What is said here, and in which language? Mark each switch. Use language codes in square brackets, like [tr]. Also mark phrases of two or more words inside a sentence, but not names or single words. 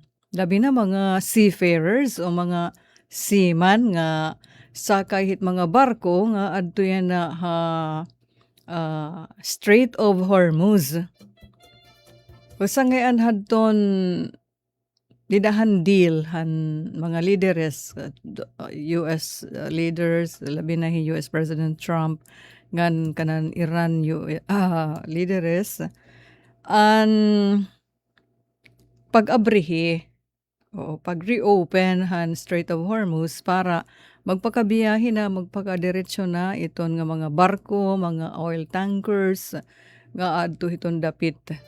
[war] Labi na mga seafarers o mga seaman nga sakay hit mga barko nga adto yan na Strait of Hormuz. Basta ngayon hadton didahan deal han mga leaders, [en] US leaders, [war] labi na hi US President Trump ngan kanan Iran leaders an pag-abrihi o pag-reopen han Strait of Hormuz para magpakabiyahe na, magpakadiretso na iton nga mga barko, mga [en] oil tankers [war] nga adto hiton dapit.